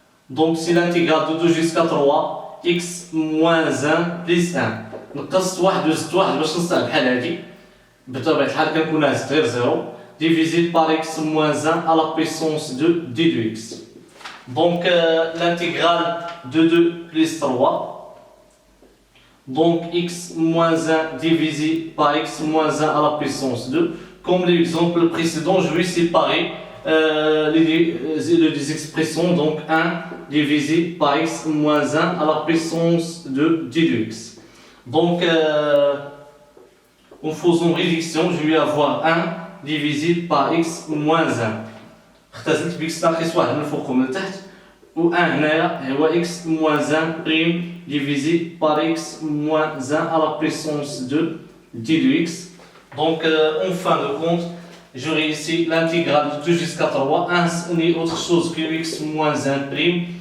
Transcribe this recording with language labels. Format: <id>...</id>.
<fr>Donc, c'est l'intégrale de 2 jusqu'à 3, x moins 1 plus 1.</fr> <ar>نقصت 1 وزدت 1 باش نصنع بحال هادي بطبيعة الحال كنكون زدت غير 0</ar> <fr>divisé par x moins 1 à la puissance de d2x. Donc, l'intégrale de 2 plus 3. Donc x moins 1 divisé par x moins 1 à la puissance 2. Comme l'exemple précédent, je vais séparer les deux expressions. Donc 1 divisé par x moins 1 à la puissance de d2x. Donc en faisant réduction, je vais avoir 1 divisé par x moins 1.</fr> <ar>اختزلت بx ناقص 1 من الفوق ومن التحت.</ar> <fr>و 1 هنايا هو x moins 1 prime divisé par x moins 1 à la puissance de d2x. Donc en fin de compte, j'aurai ici l'intégrale de 2 jusqu'à 3, 1 n'est autre chose que x moins 1 prime</fr>